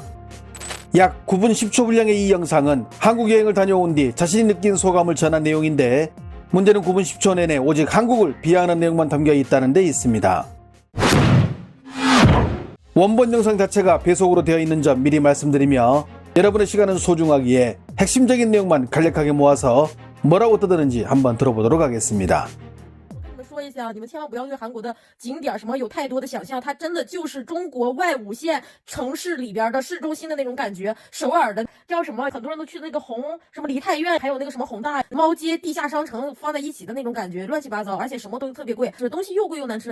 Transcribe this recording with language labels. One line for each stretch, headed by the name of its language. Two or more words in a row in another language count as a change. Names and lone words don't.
Korean: 약 9분 10초 분량의 이 영상은 한국 여행을 다녀온 뒤 자신이 느낀 소감을 전한 내용인데, 문제는 9분 10초 내내 오직 한국을 비하하는 내용만 담겨 있다는 데 있습니다. 원본 영상 자체가 배속으로 되어 있는 점 미리 말씀드리며, 여러분의 시간은 소중하기에 핵심적인 내용만 간략하게 모아서 뭐라고 떠드는지 한번 들어보도록 하겠습니다.
Chinese: 说一下，你们千万不要对韩国的景点什么有太多的想象，它真的就是中国外5线城市里边的市中心的那种感觉。首尔的叫什么？很多人都去那个什么梨泰院，还有那个什么宏大猫街地下商城放在一起的那种感觉，乱七八糟，而且什么都特别贵，这东西又贵又难吃。